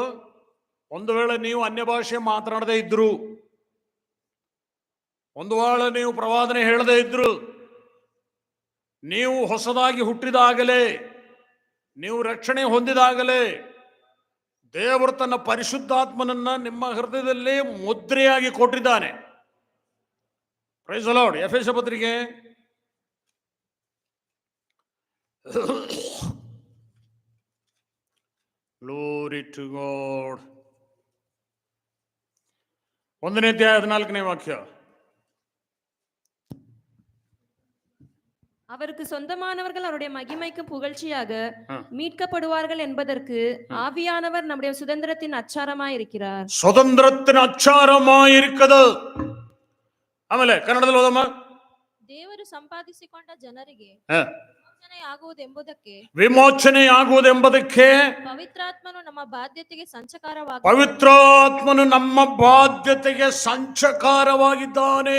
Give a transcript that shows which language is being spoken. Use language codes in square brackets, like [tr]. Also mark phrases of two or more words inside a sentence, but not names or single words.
[kn] ಒಂದು ವೇಳೆ ನೀವು ಅನ್ಯ ಭಾಷೆ ಮಾತನಾಡದೇ ಇದ್ರು, ಒಂದು ವೇಳೆ ನೀವು ಪ್ರವಾದನೆ ಹೇಳದೇ ಇದ್ರು, ನೀವು ಹೊಸದಾಗಿ ಹುಟ್ಟಿದಾಗಲೇ, ನೀವು ರಕ್ಷಣೆ ಹೊಂದಿದಾಗಲೇ ದೇವರು ತನ್ನ ಪರಿಶುದ್ಧಾತ್ಮನನ್ನ ನಿಮ್ಮ ಹೃದಯದಲ್ಲಿ ಮುದ್ರೆಯಾಗಿ ಕೊಟ್ಟಿದ್ದಾನೆ. [en] Praise the Lord. [kn] ಎಫೆಸ ಪತ್ರಿಕೆ [en] Glory to God. [kn] 1ನೇ ಅಧ್ಯಾಯ 14ನೇ ವಾಕ್ಯ. [ta] அவருக்கு சொந்தமானவர்கள் அவருடைய மகிமைக்கு புகழ்ச்சியாக மீட்கப்படுவார்கள் என்பதற்கு ஆவியானவர் நம்முடைய சுதந்திரத்தின் அச்சாரமாய் இருக்கிறார். சுதந்திரத்தின் அச்சாரமாய் [kn] ಇರುತ್ತದೆ. ಆಮೇಲೆ ಕನ್ನಡದಲ್ಲಿ ಓದಮ್ಮ. ದೇವರು ಸಂಪಾದಿಸಿಕೊಂಡ ಜನರಿಗೆ ವಿಮೋಚನೆಯಾಗುವುದೆಂಬುದಕ್ಕೆ ಪವಿತ್ರಾತ್ಮನು ನಮ್ಮ ಬಾಧ್ಯತೆಗೆ ಸಂಚಕಾರವಾಗಿ ಪವಿತ್ರಾತ್ಮನು ನಮ್ಮ ಬಾಧ್ಯತೆಗೆ ಸಂಚಕಾರವಾಗಿದ್ದಾನೆ.